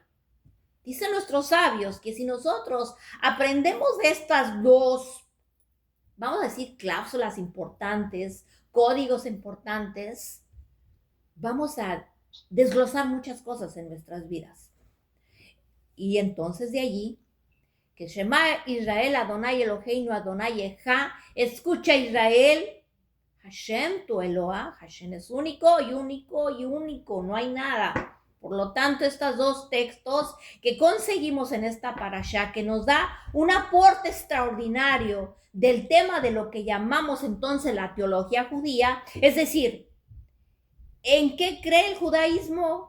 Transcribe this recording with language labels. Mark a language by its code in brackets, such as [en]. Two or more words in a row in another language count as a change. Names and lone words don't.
[es] Dicen nuestros sabios que si nosotros aprendemos de estas dos, vamos a decir, cláusulas importantes, códigos importantes, vamos a desglosar muchas cosas en nuestras vidas. Y entonces de allí, que [he] שמע ישראל אדני אלהינו אדני אחד, [es] escucha Israel, Hashem, tu Eloah, Hashem es único y único y único, no hay nada. Por lo tanto, estos dos textos que conseguimos en esta parashá, que nos da un aporte extraordinario del tema de lo que llamamos entonces la teología judía, es decir, ¿en qué cree el judaísmo?